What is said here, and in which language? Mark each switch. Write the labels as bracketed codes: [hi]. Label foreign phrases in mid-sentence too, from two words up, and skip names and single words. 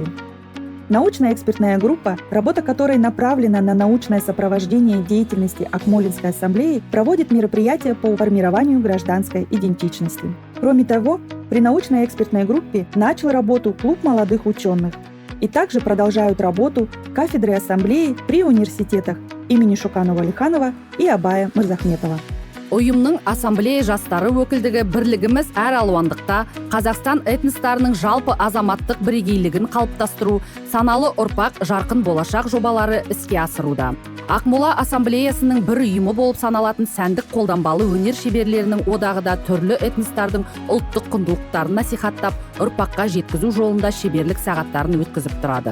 [ru] Научная экспертная группа, работа которой направлена на научное сопровождение деятельности Акмолинской ассамблеи, проводит мероприятия по формированию гражданской идентичности. Кроме того, при научной экспертной группе начал работу клуб молодых ученых и также продолжают работу кафедры ассамблеи при университетах имени Шуканова-Алиханова и Абая Мырзахметова. [kk] Ұйымның ассамблея жастары өкілдігі бірлігіміз әр алуандықта Қазақстан этностарының жалпы азаматтық бірегейлігін қалыптастыру, саналы ұрпақ жарқын болашақ жобалары іске асыруда. Ақмола ассамблеясының бір ұйымы болып саналатын сәндік қолданбалы өнер шеберлерінің одағы да түрлі этностардың ұлттық құндылықтарын насихаттап, ұрпаққа жеткізу жолында шеберлік сағаттарын өткізіп тұрады.